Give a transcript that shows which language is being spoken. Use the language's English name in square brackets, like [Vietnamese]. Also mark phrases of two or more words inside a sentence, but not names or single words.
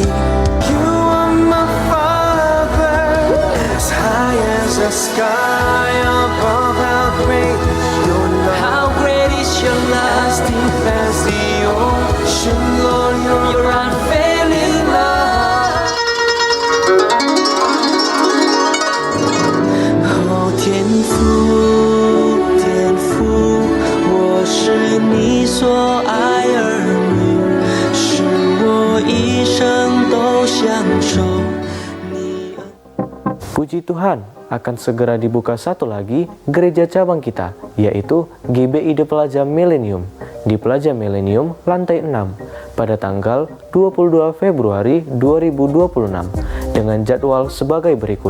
[English] You are my Father, as high as the sky above. How great is your love? How great is your love? As deep as the ocean, Lord, your unfailing love. [Chinese] Oh, 天父。是你所爱儿女，使我一生都享受你。 [Indonesian] Puji Tuhan, akan segera dibuka satu lagi gereja cabang kita, yaitu GBI The Plaza Millennium di Plaza Millennium lantai 6 pada tanggal 22 Februari 2026 dengan jadwal sebagai berikut.